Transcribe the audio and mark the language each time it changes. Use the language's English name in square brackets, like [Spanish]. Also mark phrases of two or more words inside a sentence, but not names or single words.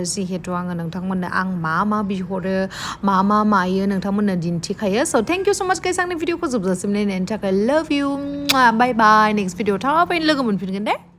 [Bodo] जिहेतु आङो नोंथांमोननो आं मा बिहरो मा मायो नोंथांमोननो दिन्थिखायो [English] so thank you so much guys [Bodo] आंनि भिडिअखौ जोबजासिम नायनायनि थाखाय [English] love you bye bye next video [Bodo] थाबैनो लोगो मोनफिनगोन दे